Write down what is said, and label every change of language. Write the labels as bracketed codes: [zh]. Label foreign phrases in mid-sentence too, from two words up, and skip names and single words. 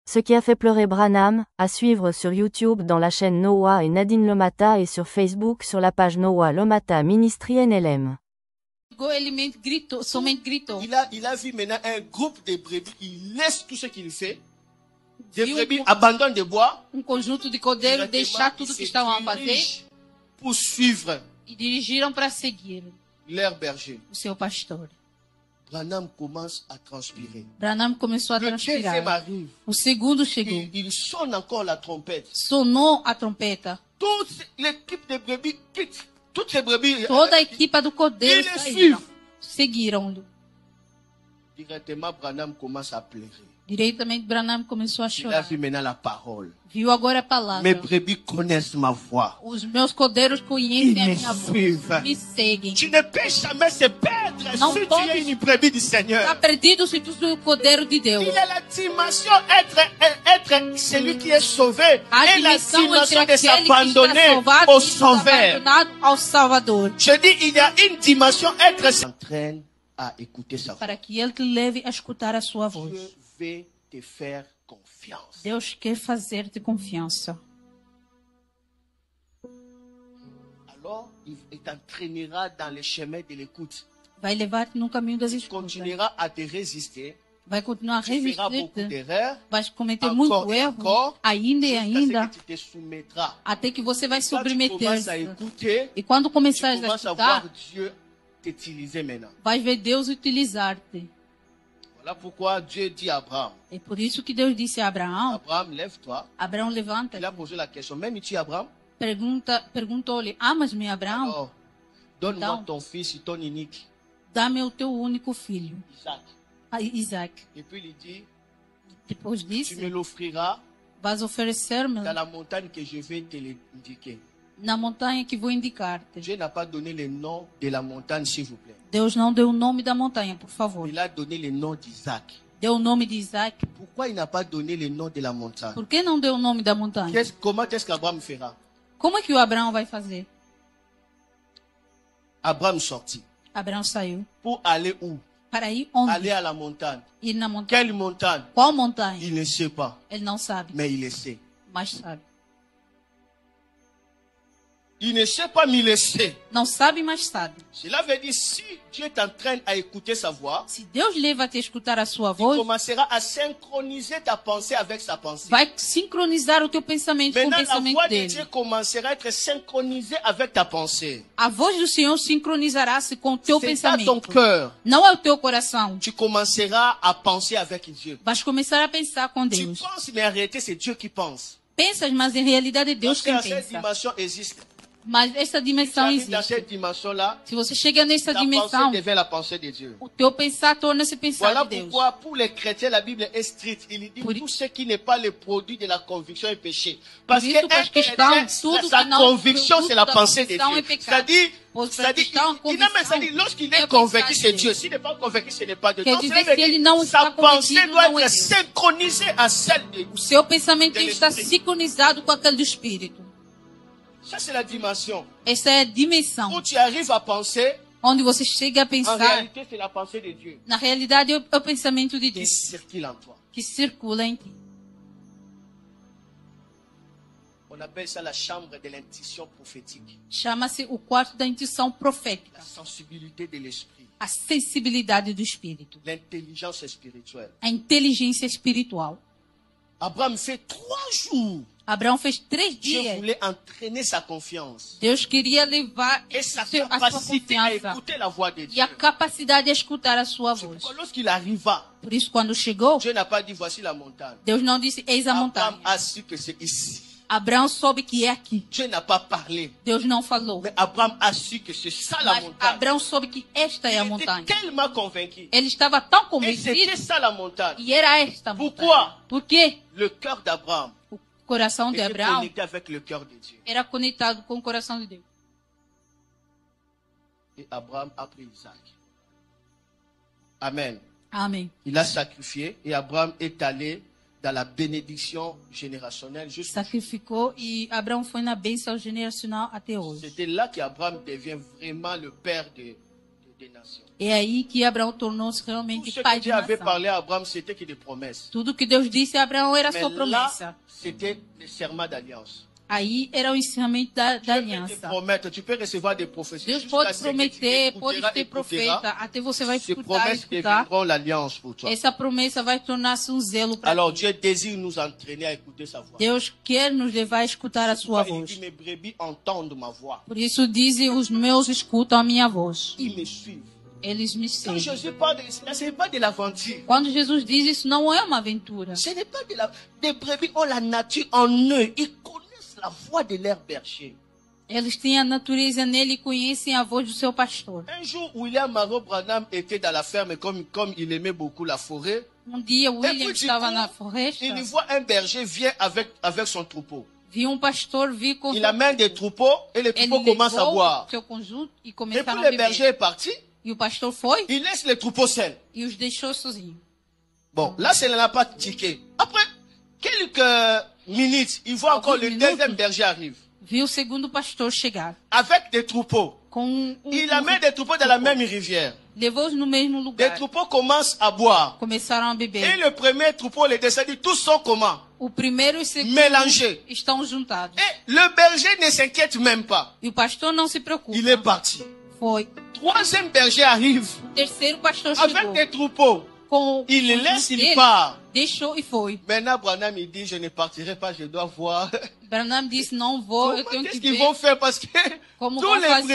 [fr] Ce qui a fait pleurer Branham, à suivre sur YouTube dans la chaîne Noah et Nadine Lomata et sur Facebook sur la page Noah Lomata Ministry NLM. [pt] Ele gritou, somente gritou. [fr] Il a vu maintenant un groupe de brebis. Il laisse tout ce qu'il fait. Des brebis abandonnent de bois. [pt] Conjunto de cordeiros deixar tudo que estavam a fazer [fr] pour suivre [pt] e dirigiram para seguir [fr] leur berger. [pt] o seu pastor. [fr] Branham commence à transpirer. [pt] Branham começou a [fr] Le deuxième [pt] transpirar. [fr] arrive. [pt] O segundo chegou. [fr] Il sonne encore la trompette. [pt] Sonou a trompeta. [fr] Toute l'équipe de brebis quitte. Toutes les brebis. [pt] Toda a equipa do cordeiro Eles saíram. [fr] suivem. [pt] Seguiram-lhe. [fr] Directement, Branham commence à pleurer. [pt] Diretamente, Branham começou a [fr] Il a [pt] chorar. [fr] vu maintenant la parole. [pt] Viu agora a palavra. [fr] Mes brebis connaissent ma voix. [pt] Os meus cordeiros conhecem [fr] Ils [pt] a [fr] me [pt] minha voz. [fr] suivent. [pt] Me seguem. [fr] Tu ne peux jamais se perdre Non, si tu [pt] pode. [fr] es une brebis du Seigneur. [pt] Está perdido se tu és o cordeiro de Deus. [fr] Il est la dimension être celui qui est sauvé [pt] A [fr] et la [pt] dimensão entre [fr] dimension de [pt] aquele que está [fr] s'abandonner [pt] salvado [fr] au [pt] e está [fr] sauveur. [pt] abandonado ao Salvador. [fr] Je dis, il y a une dimension être entraîne à écouter sa voix. [pt] Para que Ele te leve a escutar a sua voz. [fr] Dieu veut te faire confiance. [pt] Deus quer fazer-te confiança. [fr] Alors, il t'entraînera dans le chemin de l'écoute. [pt] Vai levar-te no caminho das [fr] Tu [pt] escutas. [fr] continueras à te résister. [pt] Vai continuar a [fr] Tu feras beaucoup [pt] resistir-te. [fr] d'erreurs. [pt] Vai cometer [fr] Encore [pt] muito [fr] et [pt] erro. [fr] encore, [pt] Ainda e [fr] jusqu'à ce [pt] ainda. [fr] que tu te soumettras. [pt] Até que você vai [fr] Quand tu commences à [pt] submeter-se. [fr] écouter, [pt] E quando [fr] tu [pt] começares a [fr] commences à voir [pt] escutar, [fr] Dieu t'utiliser maintenant. [pt] vais ver Deus utilizar-te. [fr] Voilà pourquoi Dieu dit à Abraham, [pt] É por isso que Deus disse a Abraão: [fr] Abraham, lève-toi. [pt] Abraão, levanta. [fr] Il a posé la question, m'aimes-tu Abraham? [pt] Perguntou-lhe: Amas-me, Abraão? [fr] Alors, donne-moi [pt] Então, [fr] ton fils, ton unique, [pt] dá-me o teu único filho, [fr] Isaac. [pt] Isaac. [fr] Et puis il dit, [pt] Depois [fr] tu [pt] disse: [fr] me l'offriras [pt] Vais oferecer-me [fr] dans la montagne que je vais te l'indiquer. [pt] na montanha que vou indicar-te. [fr] Dieu n'a pas donné le nom de la montagne, s'il vous plaît. [pt] Deus não deu o nome da montanha, por favor. [fr] Il a donné le nom d'Isaac. [pt] Deu o nome de Isaac. [fr] Pourquoi il n'a pas donné le nom de la montagne? [pt] Por que não deu o nome da montanha? [fr] Comment est-ce qu'Abraham fera? [pt] Como é que o Abraão vai fazer? [fr] Abraham sortit. [pt] Abraão saiu. [fr] Pour aller où? [pt] Para ir onde? [fr] Aller à la montagne. [pt] Ir na montanha. [fr] Quelle montagne? [pt] Qual montanha? [fr] Il ne sait pas, [pt] Ele não sabe, [fr] mais il le sait. [pt] mas sabe. [fr] Il ne sait pas, mais il le sait. [pt] Não sabe, mas sabe. [fr] Cela veut dire, si Dieu t'entraîne à écouter sa voix, [pt] Se Deus leva a te escutar a sua [fr] il [pt] voz, [fr] commencera à synchroniser ta pensée avec sa pensée. [pt] vai sincronizar o teu pensamento com o [fr] Maintenant, la [pt] pensamento [fr] voix de [pt] dele. [fr] Dieu commencera à être synchronisée avec ta pensée. [pt] A voz do Senhor sincronizará-se com o teu [fr] C'est dans ton [pt] pensamento. [fr] cœur. [pt] Não é o teu coração. [fr] Tu commenceras à penser avec Dieu. [pt] Vais começar a pensar com [fr] Tu [pt] Deus. [fr] penses, mais en réalité, c'est Dieu qui pense. [pt] Pensas, mas em realidade é Deus [fr] Parce que [pt] quem [fr] cette [pt] pensa. [fr] dimension existe. [pt] Mas essa [fr] Si tu [pt] dimensão [fr] arrives dans [pt] existe. [fr] cette dimension-là, [pt] Se você chega nessa [fr] ta [pt] dimensão, [fr] pensée devient la pensée de Dieu. [pt] o teu pensar torna-se pensar [fr] Voilà [pt] de Deus. [fr] pourquoi, pour les chrétiens, la Bible est stricte. Il dit Pour- tout ce qui n'est pas le produit de la conviction est péché. Parce [pt] Por [fr] que [pt] isso, para os cristãos, tudo [fr] sa [pt] que não [fr] conviction, c'est la [pt] da [fr] pensée de [pt] convicção [fr] Dieu. [pt] é pecado. [fr] C'est-à-dire, [pt] Pois para o cristão, a [fr] il [pt] convicção [fr] dit, lorsqu'il [pt] é [fr] est [pt] a [fr] convaincu, [pt] vontade [fr] c'est [pt] de [fr] Dieu. [pt] Deus. [fr] S'il n'est pas convaincu, ce n'est pas Dieu. [pt] Quer [fr] Donc, [pt] dizer, [fr] ça veut [pt] se ele [fr] dire, [pt] não [fr] sa [pt] está [fr] pensée [pt] convencido, [fr] doit [pt] não é [fr] être [pt] Deus. [fr] synchronisée à celle de [pt] O seu pensamento tem que estar Espírito. sincronizado com aquele do Espírito. [fr] Ça, c'est la dimension. [pt] Essa é a dimensão [fr] Où tu arrives à penser, [pt] onde você chega a [fr] en [pt] pensar. [fr] réalité, c'est la pensée de Dieu [pt] Na realidade, é o pensamento de [fr] qui [pt] Deus [fr] circule en toi. [pt] que circula em ti. [fr] On appelle ça la chambre de l'intuition prophétique. [pt] Chama-se o quarto da intuição profética, [fr] La sensibilité de l'esprit. [pt] a sensibilidade do Espírito, [fr] L'intelligence spirituelle. [pt] a inteligência espiritual. [fr] Abraham fait 3 jours. [pt] Abraão fez 3 [fr] Dieu [pt] dias. [fr] voulait entraîner sa confiance [pt] Deus queria levar [fr] et sa [pt] a sua [fr] capacité à [pt] confiança [fr] écouter la voix de [pt] e [fr] Dieu. [pt] a capacidade de escutar a sua voz. [fr] Lorsqu'il arriva, [pt] Por isso, quando chegou, [fr] Dieu n'a pas dit voici la montagne. [pt] Deus não disse, eis a [fr] Abraham [pt] montanha. [fr] a su que c'est ici. [pt] Abraão soube que é aqui. [fr] Dieu n'a pas parlé. [pt] Deus não falou. [fr] Mais Abraham a su que c'est ça la [pt] Mas [fr] montagne. [pt] Abraão soube que esta é a [fr] Il était [pt] montanha. [fr] tellement convaincu. [pt] Ele estava tão [fr] Et c'était [pt] convencido [fr] ça la montagne. [pt] e era esta a [fr] Pourquoi? [pt] montanha. Por quê? [fr] Le cœur d'Abraham [pt] O coração de [fr] était [pt] Abraão [fr] connecté avec le cœur de Dieu. [pt] era conectado com o coração de Deus. [fr] Et Abraham a pris Isaac. Amen. [pt] Amém. [fr] Il a sacrifié et Abraham est allé dans la bénédiction générationnelle jusqu'à... [pt] Sacrificou e Abraão foi na bênção generacional até hoje. [fr] C'était là qu'Abraham devient vraiment le père des nations. [pt] É aí que Abraão tornou-se [fr] Tout [pt] realmente [fr] ce que [pt] pai de [fr] Dieu avait [pt] nação. [fr] parlé à Abraham, c'était que des promesses. [pt] Tudo que Deus disse a Abraão era [fr] Mais [pt] sua [fr] là, [pt] promessa. [fr] c'était des serments d'alliance. [pt] Aí era o ensinamento da [fr] Dieu peut te [pt] aliança. [fr] promettre, tu peux recevoir des prophéties. [pt] Deus [fr] Jusqu'à [pt] pode [fr] ce que tu [pt] prometer, [fr] écouteras, [pt] pode ter profeta, até você vai [fr] ces [pt] escutar, [fr] promesses [pt] escutar. [fr] deviendront l'alliance pour toi. [pt] Essa promessa vai tornar-se um zelo para [fr] Alors [pt] ti. [fr] Dieu désire nous entraîner à écouter sa voix. [pt] Deus quer nos levar a escutar a sua [fr] Il [pt] voz. [fr] dit, mes brebis entendent ma voix. [pt] Por isso dizem, os meus escutam a minha voz. [fr] Ils me suivent. [pt] Eles me [fr] Quand [pt] seguem. [fr] Jésus parle, ce n'est pas de l'aventure. [pt] Quando Jesus diz isso, não é uma aventura. [fr] Ce n'est pas de la... Des brebis ont la nature en eux. Ils connaissent la voix de leur berger. [pt] Eles têm a natureza nele e conhecem a voz do seu pastor. [fr] Un jour, William Marot Branham était dans la ferme, comme il aimait beaucoup la forêt. [pt] Dia, William [fr] puis, du [pt] estava [fr] coup, [pt] na floresta, [fr] Il voit un berger vient avec son troupeau. [pt] viu pastor vir com [fr] Il amène des troupeaux et les [pt] ele [fr] troupeaux commencent à [pt] levou [fr] boire. [pt] seu conjunto e [fr] Et puis [pt] começaram a [fr] le [pt] beber. [fr] berger est parti, [pt] E o pastor foi [fr] il laisse les troupeaux seuls. [pt] e os deixou sozinhos. [fr] Bon, là, ça n'a pas tiqué. Après quelques minutes, il voit encore le minutes. deuxième berger arrive. [pt] Viu o segundo pastor chegar [fr] Avec des troupeaux. [pt] com [fr] Il amène des troupeaux dans la même rivière. [pt] levou-os no mesmo [fr] Les [pt] lugar. [fr] troupeaux commencent à boire. [pt] Começaram a [fr] Et [pt] beber. [fr] le premier troupeau, les descendus, tous sont comment? [pt] O primeiro e o segundo [fr] Mélangés. [pt] estão juntados. [fr] Et le berger ne s'inquiète même pas. [pt] E o pastor não se preocupa. [fr] Il est parti. [pt] Foi. [fr] Troisième berger arrive [pt] O terceiro pastor [fr] avec [pt] chegou [fr] des troupeaux. [pt] com [fr] Il les [pt] o [fr] laisse, il [pt] dele, [fr] part. [pt] deixou e foi. [fr] Maintenant, Branham, il dit, je ne partirai pas, je dois voir. [pt] Branham disse, não vou, eu [fr] Comment [pt] tenho que [fr] qu'est-ce qu'ils [pt] ver, [fr] vont faire? Parce que [pt] Como [fr] tous [pt] vão [fr] les [pt] fazer?